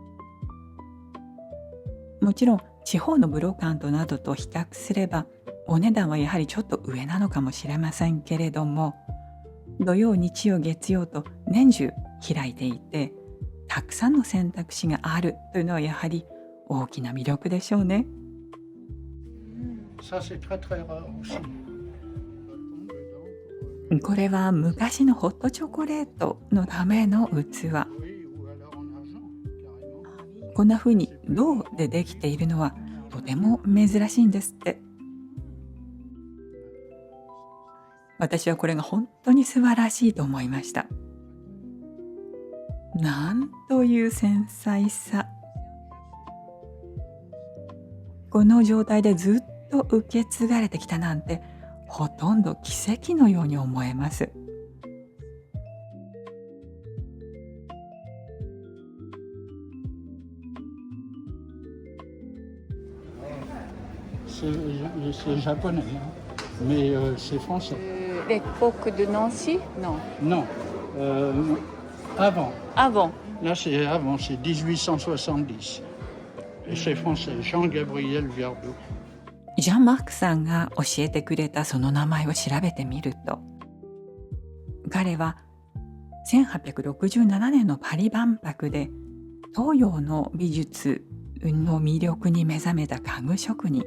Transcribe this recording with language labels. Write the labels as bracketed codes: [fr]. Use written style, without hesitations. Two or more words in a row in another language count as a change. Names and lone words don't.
[ja] もちろん地方のブロカントなどと比較すればお値段はやはりちょっと上なのかもしれませんけれども、土曜日曜月曜と年中開いていてたくさんの選択肢があるというのはやはり大きな魅力でしょうね。 [fr] ça, c'est très très rare aussi. [ja] これは昔のホットチョコレートのための器。 [fr] Oui, ou alors en argent, carrément. [ja] こんな風に銅でできているのはとても珍しいんですって。私はこれが本当に素晴らしいと思いました。なんという繊細さ。この状態でずっと受け継がれてきたなんてほとんど奇跡のように思えます。 [fr] C'est japonais, hein. Mais c'est français. L'époque de Nancy? Non. Non, avant. Avant. Là, c'est avant, c'est 1870. Et c'est français, Jean-Gabriel Verbeau. [ja] ジャン・マークさんが教えてくれたその名前を調べてみると、彼は1867年のパリ万博で東洋の美術の魅力に目覚めた家具職人。